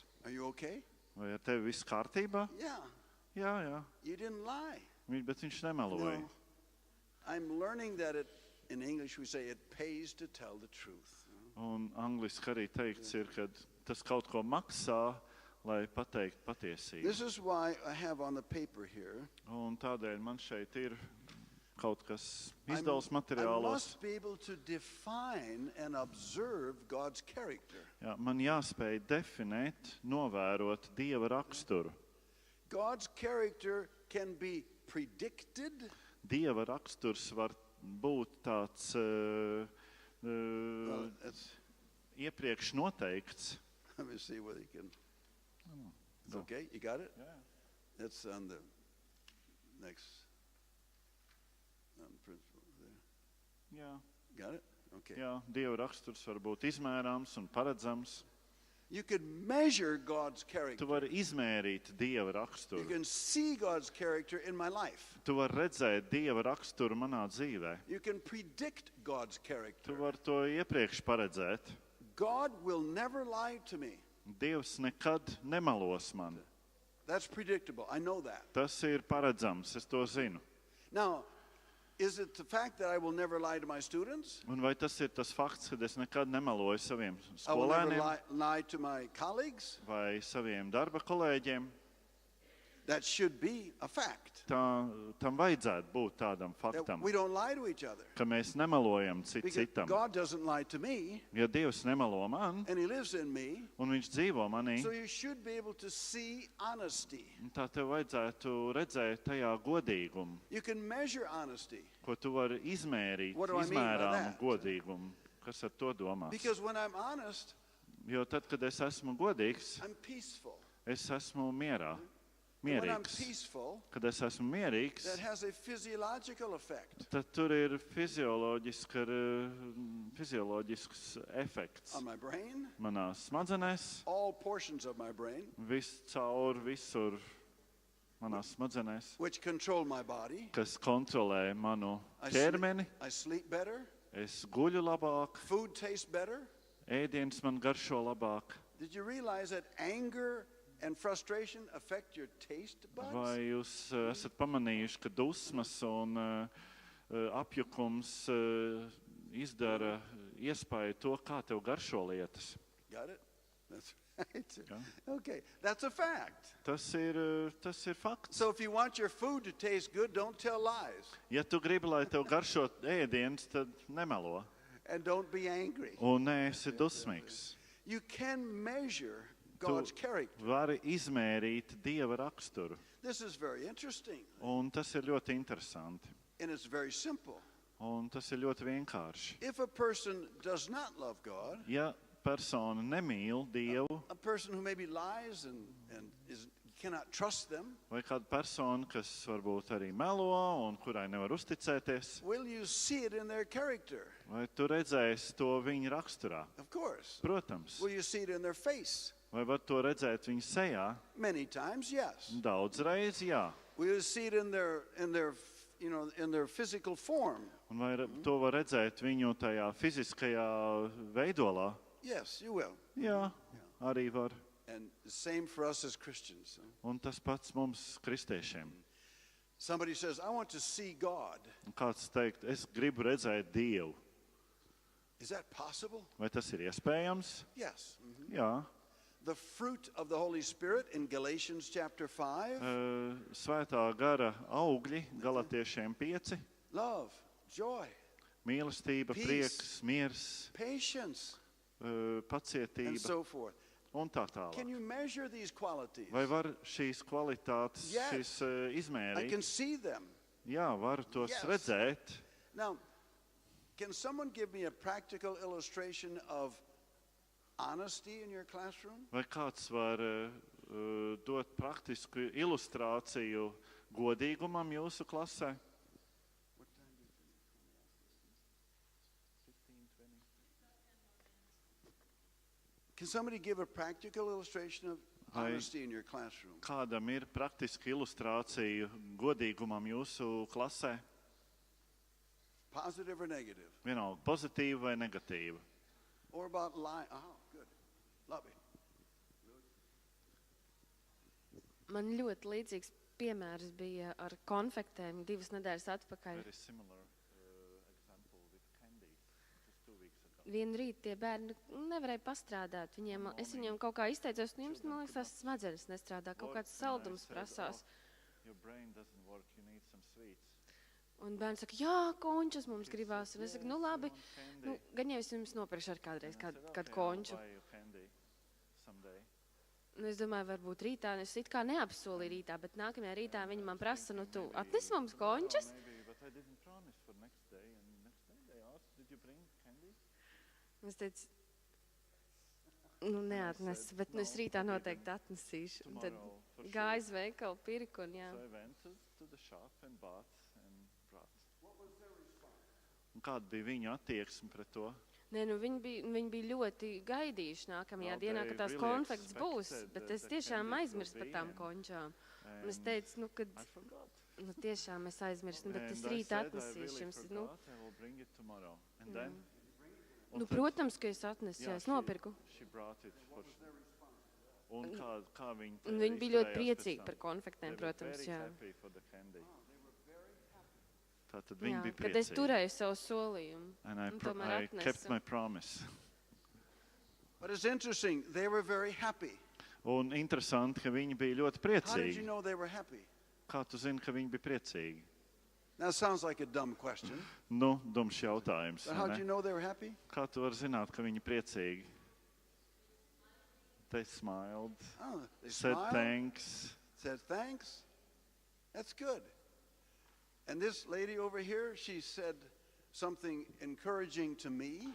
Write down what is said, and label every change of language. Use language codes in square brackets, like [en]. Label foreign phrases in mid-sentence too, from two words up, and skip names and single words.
[en] Are you okay? [lv] Vai ar tevi viss kārtībā? [en] Yeah, [lv] Jā. [en] you didn't lie. [lv] Bet viņš nemeloja. [en] No. I'm learning that in English we say it pays to tell the truth. [lv] Un angliski arī teikts ir, ka tas kaut ko maksā, lai pateiktu patiesību. [en] This is why I have on the paper here. [lv] Un tādēļ man šeit ir kaut kas [en] I [lv] izdevums materiālos. [en] must be able to define and observe God's character. [lv] Jā, man jāspēj definēt, novērot Dieva raksturu. [en] God's character can be predicted. [lv] Dieva raksturs var būt tāds [en] Well, it's, [lv] iepriekš noteikts. [en] let me see whether you can. It's okay, you got it? [lv] Jā. [en] That's on the next principle there. [lv] Jā. [en] Got it? Okay. [lv] Jā, Dieva raksturs var būt izmērāms un paredzams. [en] You can measure God's [lv] Tu [en] character. [lv] vari izmērīt Dieva [en] You [lv] raksturu. [en] can see God's character in my life. [lv] Tu vari redzēt Dieva raksturu manā dzīvē. [en] You can predict God's [lv] Tu [en] character. [lv] vari to iepriekš paredzēt. [en] God will never lie to me. [lv] Dievs nekad nemelos man. [en] That's predictable. I know that. [lv] Tas ir paredzams, es to zinu. [en] Now, is it the fact that I will never lie to my students? [lv] Un vai tas ir tas fakts, ka es nekad nemeloju saviem [en] I will never [lv] skolēniem [en] lie to my colleagues? [lv] vai saviem darba kolēģiem? [en] That should be a fact. [lv] Tam vajadzētu būt tādam [en] That [lv] faktam, [en] we don't lie to each other. [lv] ka mēs nemelojam [en] Because [lv] citam. [en] God doesn't lie to me, [lv] Ja Dievs nemelo man, [en] and He lives in me, [lv] un Viņš dzīvo manī, [en] so you should be able to see honesty. [lv] tā tev vajadzētu redzēt tajā godīgumu, [en] You can measure honesty. [lv] ko tu vari izmērīt, [en] What do I mean by [lv] izmērāmu [en] that? [lv] godīgumu. Kas ar to domās? [en] Because when I'm honest, [lv] Jo tad, kad es esmu godīgs, [en] I'm peaceful. [lv] es esmu mierā. [en] And when I'm [lv] Mierīgs. [en] peaceful, [lv] Kad es esmu mierīgs, [en] that has a physiological effect [lv] tad tur ir fizioloģisks efekts [en] on my brain, [lv] manās smadzenēs, [en] all portions of my brain, [lv] visur manās smadzenēs, [en] which control my body. [lv] kas kontrolē manu [en] I [lv] ķermeni. [en] I sleep better. [lv] Es guļu labāk, [en] Food tastes better. [lv] ēdiens man garšo labāk. [en] Did you realize that anger and frustration affect your taste buds? [lv] Vai jūs esat pamanījuši, ka dusmas un apjukums izdara iespēju to, kā tev garšo lietas? [en] Got it? That's right. Yeah. Okay, that's a fact. [lv] Tas ir fakts. [en] So if you want your food to taste good, don't tell lies. [lv] Ja tu gribi, lai tev garšo ēdiens, tad nemelo. [en] And don't be angry. [lv] Un neesi dusmīgs. [en] You can measure God's character. [lv] Vari izmērīt Dieva raksturu. [en] This is very interesting. [lv] Un tas ir ļoti interesanti. [en] And it's very simple. [lv] Un tas ir ļoti vienkārši. [en] If a person does not love God, [lv] Ja persona nemīl Dievu, [en] a person who maybe lies and cannot trust them, [lv] vai kāda persona, kas varbūt arī melo un kurai nevar uzticēties, [en] will you see it in their character? [lv] vai tu redzēsi to viņa raksturā? [en] Of course. [lv] Protams. [en] Will you see it in their face? [lv] Vai var to redzēt viņa sejā? [en] Many times, yes. [lv] Daudz reiz, jā. [en] Will you see it in their physical form? [lv] Un vai to var redzēt viņu tajā fiziskajā veidolā? [en] Yes, you will. [lv] Jā, arī var. [en] And the same for us as Christians. [lv] Un tas pats mums, kristiešiem. [en] Somebody says, I want to see God. [lv] Un kāds teikt, es gribu redzēt Dievu. [en] Is that possible? [lv] Vai tas ir iespējams? [en] Yes. [lv] Jā. [en] The fruit of the Holy Spirit in Galatians chapter 5. [lv] Svētā gara augļi Galatiešiem 5. [en] Love, joy, [lv] Mīlestība, [en] Peace. [lv] prieks, miers, [en] patience, and [lv] pacietība [en] so forth. [lv] un tā [en] Can [lv] tālāk. [en] you measure these qualities? [lv] Vai var šīs kvalitātes [en] Yes. [lv] šīs, [en] I [lv] izmērīt? [en] can see them. [lv] Jā, var tos [en] Yes. [lv] redzēt. [en] Now, can someone give me a practical illustration of honesty in your classroom? [lv] Vai kāds var dot praktisku ilustrāciju godīgumam jūsu klasē? [en] Can somebody give a practical illustration of [lv] Vai [en] honesty in your classroom? [lv] kādam ir praktiska ilustrācija godīgumam jūsu klasē? [en] Positive or negative? [lv] Vienalga, pozitīva vai negatīva? [en] Or about lying? Oh, good. Love it. [lv] Man ļoti līdzīgs piemērs bija ar konfektēm 2 nedēļas atpakaļ. [en] Very similar example with candy just 2 weeks ago. [lv] Vienu rītu tie bērni nevarēja pastrādāt. Es viņiem kaut kā izteicos, un jums, man liekas, tās smadzenes nestrādā, kaut kāds saldums prasās. [en] Your brain doesn't work, you need some sweets. [lv] Un bērns saka, jā, končus mums gribās. Un es saku, nu labi, gan jau es jums nopirkšu ar kādreiz kādu konču. Un es domāju, varbūt rītā, es it kā neapsolīju rītā, bet nākamajā rītā viņi man prasa, nu tu atnesi mums končus? Es teicu, nu neatnesu, bet es rītā noteikti atnesīšu. Un tad gāju uz veikalu, pirku un jā. [en] So I went to the shop and bought and brought. [lv] Un kāda bija viņu attieksme pret to? Nē, nu viņi bija ļoti gaidījuši nākamajā [en] Well, [lv] dienā, [en] they [lv] ka tās [en] really [lv] konfekts būs, [en] expected [lv] bet [en] the [lv] es tiešām [en] candies [lv] aizmirsu [en] will [lv] par [en] be [lv] tām [en] and- [lv] končām. Un es [en] And [lv] teicu, nu, kad, [en] I forgot. [lv] nu tiešām es aizmirsu, bet es [en] And I [lv] rīt [en] said, I [lv] atnesīšu [en] really [lv] jums. Nu, [en] forgot, I will bring it tomorrow. And then? [lv] nu, protams, ka es atnesu, jā, es nopirku. [en] She brought it for... [lv] Un kā viņi Un viņi bija ļoti priecīgi par konfektēm, protams, jā. Tātad Jā, viņi bija kad es priecīgi. turēju savu solījumu. [en] And [lv] un tomēr [en] I kept [lv] atnesu. [en] my promise. But it's interesting, they were very happy. [lv] Un interesanti, ka viņi bija ļoti [en] How did you [lv] priecīgi. [en] know they were happy? [lv] Kā tu zini, ka viņi bija priecīgi? [en] That sounds like a dumb question. [lv] Nu, dums jautājums. [en] But [lv] vai [en] how [lv] ne? [en] did you know they were happy? [lv] Kā tu vari zināt, ka viņi priecīgi? [en] They smiled, Oh, they said smiled, thanks. said thanks. That's good. And this lady over here, she said something encouraging to me.